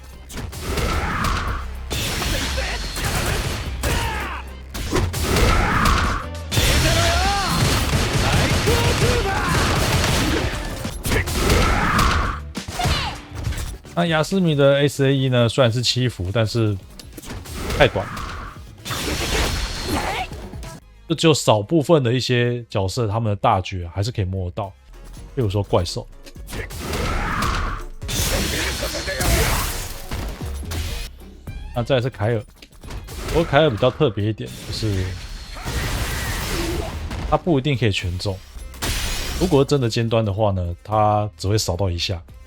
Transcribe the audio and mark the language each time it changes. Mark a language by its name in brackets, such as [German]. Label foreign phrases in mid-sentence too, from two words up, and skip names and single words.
[Chinese] 那亞斯米的 SAE 呢，雖然是7伏，但是太短了，就只有少部分的一些角色，他們的大絕還是可以摸得到，例如說怪獸。那再來是凱爾，不過凱爾比較特別一點，就是他不一定可以全中，如果真的尖端的話呢，他只會掃到一下。